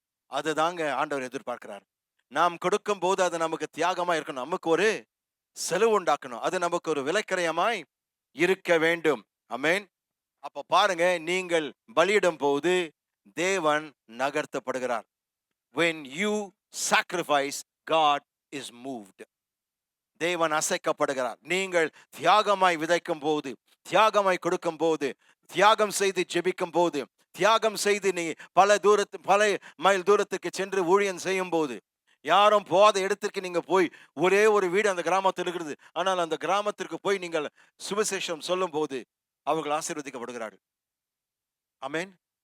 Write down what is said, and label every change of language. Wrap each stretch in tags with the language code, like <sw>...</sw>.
<ta>அதுதாங்க ஆண்டவர் எதிர்பார்க்கிறார். நாம் கொடுக்கும் போது அது நமக்கு தியாகமா இருக்கணும். நமக்கு ஒரு செலவு உண்டாக்கணும். அது நமக்கு ஒரு விலக்கரையமாய் இருக்க வேண்டும். ஆமென். அப்ப பாருங்க, நீங்கள் பலியிடும் போது தேவன் நகர்த்தப்படுகிறார்.</ta> <en>when you sacrifice, God is moved.</en> <ta>தேவன் அசைக்கப்படுகிறார். நீங்கள் தியாகமாய் விதைக்கும் போது, தியாகமாய் கொடுக்கும் போது, தியாகம் செய்து ஜெபிக்கும் போது, தியாகம் செய்து நீ பல மைல் தூரத்துக்கு சென்று ஊழியம் செய்யும் போது, யாரும் போகாத இடத்திற்கு நீங்க போய், ஒரே ஒரு வீடு அந்த கிராமத்தில் இருக்கிறது, ஆனால் அந்த கிராமத்திற்கு போய் நீங்கள் சுவிசேஷம் சொல்லும் போது அவர்கள் ஆசீர்வதிக்கப்படுகிறார்கள். ஆமென்.</ta>